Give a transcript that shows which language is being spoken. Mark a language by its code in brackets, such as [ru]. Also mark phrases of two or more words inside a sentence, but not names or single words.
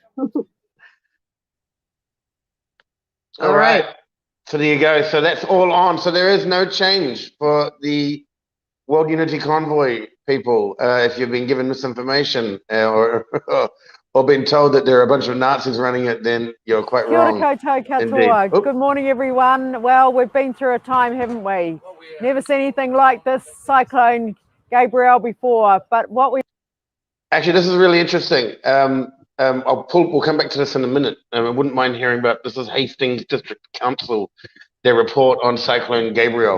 [en] All right. So there you go. So that's all on. So there is no change for the World Unity Convoy people. If you've been given misinformation or or been told that there are a bunch of Nazis running it, then you're quite [mi] Kia ora [en] wrong. [mi] koutou katoa. [en] Indeed. Oop. Good morning, everyone. Well, we've been through a time, haven't we? Never seen anything like this Cyclone Gabrielle before. But what we Actually, this is really interesting. We'll come back to this in a minute. I wouldn't mind hearing about this. Is Hastings District Council, their report on Cyclone Gabrielle.